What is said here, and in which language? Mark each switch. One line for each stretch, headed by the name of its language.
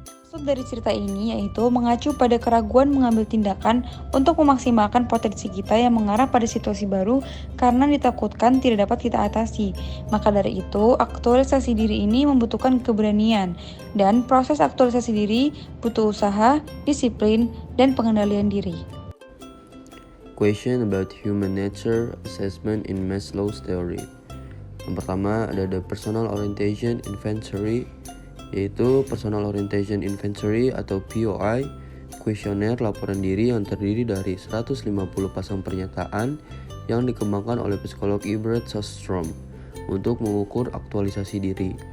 Indonesian: Maksud dari cerita ini yaitu mengacu pada keraguan mengambil tindakan untuk memaksimalkan potensi kita yang mengarah pada situasi baru karena ditakutkan tidak dapat kita atasi. Maka dari itu, aktualisasi diri ini membutuhkan keberanian, dan proses aktualisasi diri butuh usaha, disiplin, dan pengendalian diri.
English: Question about human nature assessment in Maslow's theory.
Indonesian: Yang pertama ada the Personal Orientation Inventory, yaitu Personal Orientation Inventory atau POI, kuesioner laporan diri yang terdiri dari 150 pasang pernyataan yang dikembangkan oleh psikolog Ibert Sostrom untuk mengukur aktualisasi diri.